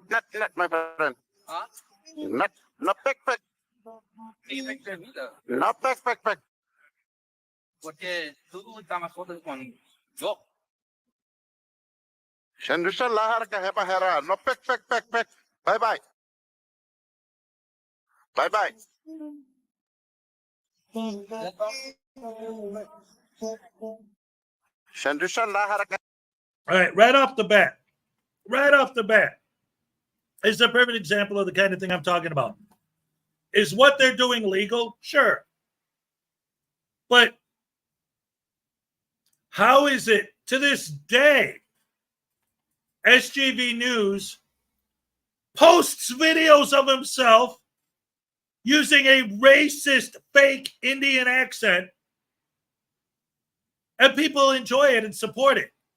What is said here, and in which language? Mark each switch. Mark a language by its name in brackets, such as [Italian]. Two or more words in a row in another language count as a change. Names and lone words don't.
[English] Not, my friend. Huh? Not backpack. Not backpack. [Spanish] Porque tú estás más fuerte con yo. Shandusha lahar ka hepa hera. [English] No backpack. Bye. Bye. Shandusha lahar ka. All right, right off the bat, is a perfect example of the kind of thing I'm talking about. Is what they're doing legal? Sure. But how is it to this day, SGV News posts videos of himself using a racist fake Indian accent, and people enjoy it and support it?